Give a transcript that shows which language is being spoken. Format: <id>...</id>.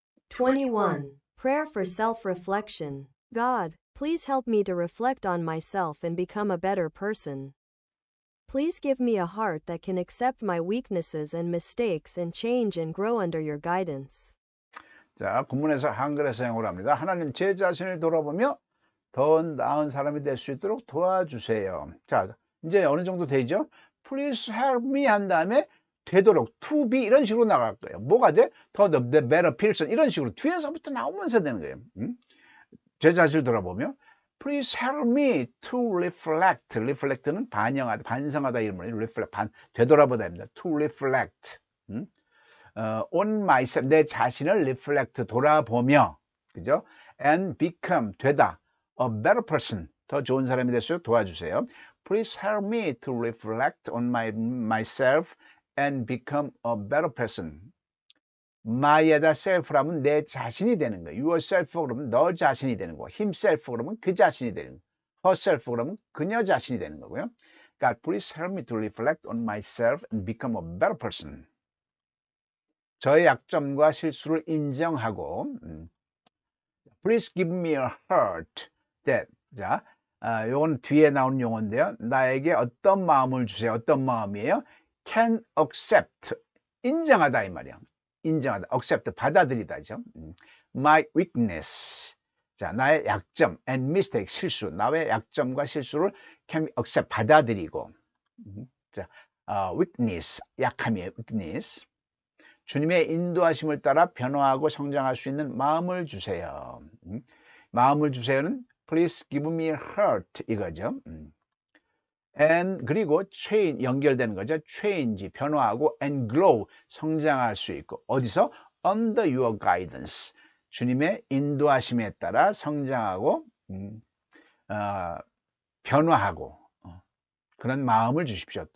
<en>21. Prayer for self-reflection. God, please help me to reflect on myself and become a better person. Please give me a heart that can accept my weaknesses and mistakes and change and grow under your guidance.</en> <ko>자, 본문에서 한글에서 영어로 합니다. 하나님, 제 자신을 돌아보며 더 나은 사람이 될 수 있도록 도와주세요. 자, 이제 어느 정도 되죠?</ko> <en>Please help me</en> <ko>한 다음에 되도록</ko> <en>to be</en> <ko>이런 식으로 나갈 거예요. 뭐가 돼? 더</ko> <en>the better person</en> <ko>이런 식으로 뒤에서부터 나오면서 되는 거예요. 제 자신을 돌아보며</ko> <en>Please help me to reflect.</en> <ko>reflect는 반영하다, 반성하다 이런 말이에요. reflect, 되돌아보다입니다.</ko> <en>to reflect. on myself,</en> <ko>내 자신을 reflect, 돌아보며, 그죠?</ko> <en>and become,</en> <ko>되다,</ko> <en>a better person,</en> <ko>더 좋은 사람이 될 수 있도록 도와주세요.</ko> <en>Please help me to reflect on myself and become a better person.</en> <ko>my에다 self라면 내 자신이 되는 거예요. yourself 그러면 너 자신이 되는 거고, himself 그러면 그 자신이 되는 거고, herself 그러면 그녀 자신이 되는 거고요.</ko> <en>God, please help me to reflect on myself and become a better person.</en> <ko>저의 약점과 실수를 인정하고</ko> <en>Please give me a heart that,</en> <ko>자, 요건 뒤에 나오는 용어인데요. 나에게 어떤 마음을 주세요. 어떤 마음이에요?</ko> <en>Can accept,</en> <ko>인정하다 이 말이야. 인정하다, accept, 받아들이다죠.</ko> <en>My weakness,</en> <ko>자, 나의 약점,</ko> <en>and mistake,</en> <ko>실수, 나의 약점과 실수를</ko> <en>can accept,</en> <ko>받아들이고, 자, weakness, 약함이에요.</ko> <en>weakness.</en> <ko>주님의 인도하심을 따라 변화하고 성장할 수 있는 마음을 주세요. 마음을 주세요는</ko> <en>Please give me a heart</en> <ko>이거죠. and 그리고 change 연결되는 거죠. change 변화하고</ko> <en>and grow</en> <ko>성장할 수 있고 어디서?</ko> <en>under your guidance</en> <ko>주님의 인도하심에 따라 성장하고 변화하고 그런 마음을 주십시오.</ko>